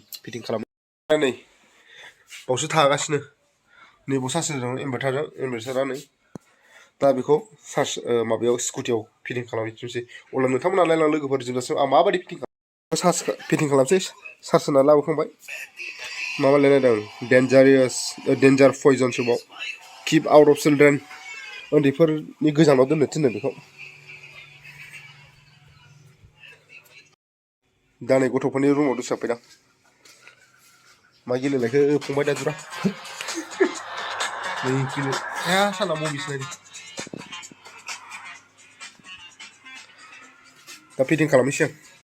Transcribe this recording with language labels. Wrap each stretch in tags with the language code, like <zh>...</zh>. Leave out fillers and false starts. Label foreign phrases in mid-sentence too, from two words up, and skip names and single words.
<brx>फिटिं खालामो नै बावसो थागासिनो नैबाव चार्ज होदोंमोन इनभार्टारा नै दा बेखौ चार्ज माबायाव स्कुटियाव फिटिं खालामफिननोसै अब्ला नोंथांमोना नायलां लोगोफोर जोबजासिम आं माबायदि फिटिं खालामसै चार्ज होना लाबोखांबाय माबा लिरनाय दं</brx> <en>danger poison</en> <brx>समाव</brx> <en>keep out of children</en> <brx>उन्दैफोरनि गोजानाव दोननो थिननो बेखौ दा नै गथ'फोरनि रुमाव दसेहाबफैदां मा गेलेनायखौ फंबाय दादुरा नै गेले साला मबिसो नायदों दा फिटिं खालामनोसै आं</brx>